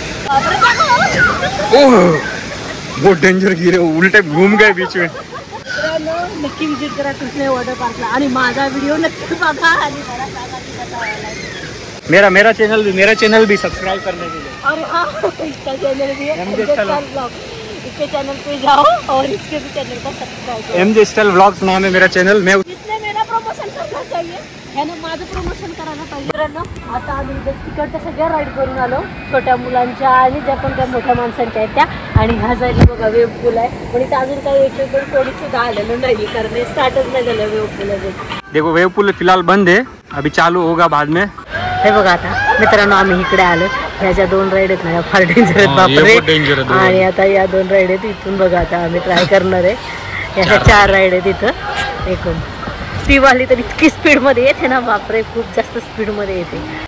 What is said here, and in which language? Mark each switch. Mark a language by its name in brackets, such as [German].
[Hindi] बहुत डेंजर गिरे, उल्टे घूम गए बीच में. [Marathi] नक्की विजिट करा कृष्णा वॉटर पार्कला, आणि माझा व्हिडिओ नक्की बघा. आणि मला सांगा की कसा वाटला. [Hindi] मेरा चैनल भी सब्सक्राइब करने के लिए. और हाँ, इसका चैनल भी है MJ Style व्लॉग. इसके चैनल पे जाओ और इसके भी चैनल को सब्सक्राइब करो. MJ Style व्लॉग्स नाम है मेरा चैनल. मैं इसने मेरा प्रमोशन करना चाहिए, है ना, [Marathi] माझं प्रमोशन करायला पाहिजे. मित्रांनो, आता आम्ही तिकडच्या सगळ्या राईड करून आलो, छोट्या मुलांच्या आणि ज्या पण त्या मोठ्या माणसांच्या आहेत त्या. आणि ह्या साईडला बघा वेव पूल आहे, पण इथं अजून काही एक पण कोणी सुद्धा आलेलं नाही, कारण हे स्टार्टच नाही झालं वेव पूल अजून. [Hindi] देखो वेव पूल फिलहाल बंद है, अभी चालू होगा बाद में. [Marathi] हे बघा आता मित्रांनो, आम्ही इकडे आलो. ह्या ज्या 2 राईड आहेत ना, फार डेंजर आहेत बापरे. आणि आता या 2 राईड आहेत इथून बघा. आता आम्ही ट्राय करणार आहे. ह्या 4 राईड आहेत इथं एकूण. ती वाली तर इतकी स्पीडमध्ये येते ना बापरे, खूप जास्त स्पीडमध्ये येते.